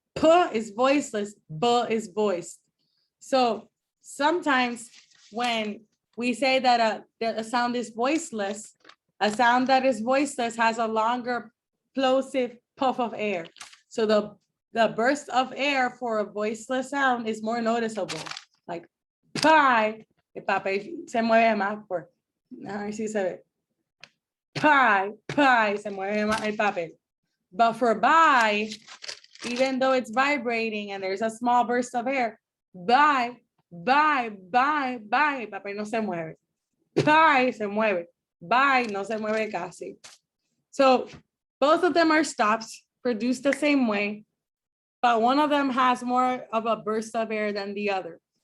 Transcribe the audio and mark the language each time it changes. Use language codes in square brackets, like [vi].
[en] P is voiceless, B is voiced. So sometimes when we say that a sound is voiceless, a sound that is voiceless has a longer plosive puff of air. So the burst of air for a voiceless sound is more noticeable. [es] Like, pie, el papel se mueve más por, a ver si se ve. Pie, pie, se mueve más el papel. [en] But for bye, even though it's vibrating and there's a small burst of air, bye, bye, bye, bye, [es] el papel no se mueve. Bye, se mueve. Bye, no se mueve casi. [en] So both of them are stops, produced the same way, but one of them has more of a burst of air than the other.